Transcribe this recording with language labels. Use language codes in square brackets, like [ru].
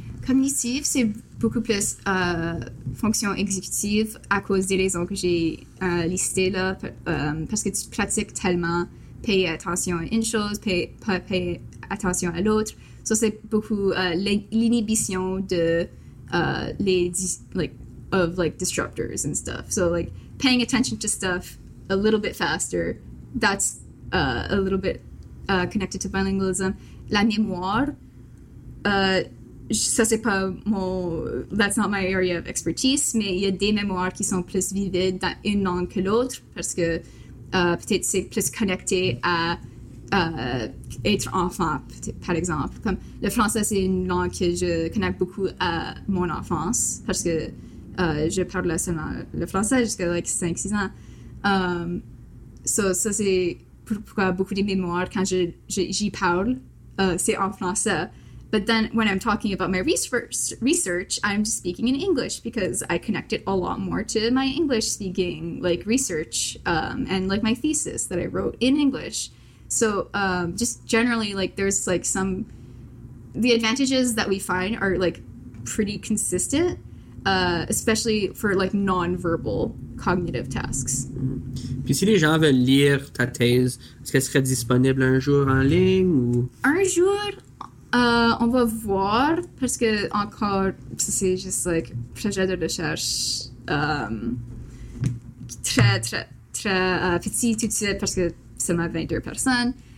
[fr] Cognitifs, c'est beaucoup plus fonction exécutive à cause des raisons que j'ai listées là. Parce que tu pratiques tellement, payer attention à une chose, payer attention à l'autre. Ça, c'est beaucoup l'inhibition de les [en] disruptors and stuff. So, like, paying attention to stuff a little bit faster, that's a little bit... connected to bilingualism. [fr] La mémoire, ça c'est pas mon... [en] That's not my area of expertise, [fr] mais il y a des mémoires qui sont plus vivides dans une langue que l'autre, parce que peut-être c'est plus connecté à être enfant, par exemple. Comme le français, c'est une langue que je connecte beaucoup à mon enfance, parce que je parle seulement le français jusqu'à like, 5-6 ans. Ça c'est... Pourquoi beaucoup de mémoires quand j'y parle, c'est en français. [en] But then when I'm talking about my research, I'm just speaking in English because I connect it a lot more to my English speaking, like research, and like my thesis that I wrote in English. So just generally, like there's like some, the advantages that we find are like pretty consistent, especially for like non-verbal cognitive tasks. Mm-hmm. [fr] Puis si les gens veulent lire ta thèse, est-ce qu'elle serait disponible un jour en ligne ou... Un jour, on va voir, parce que encore, c'est juste like projet de recherche très petit tout de suite, parce que c'est ma 22 personnes.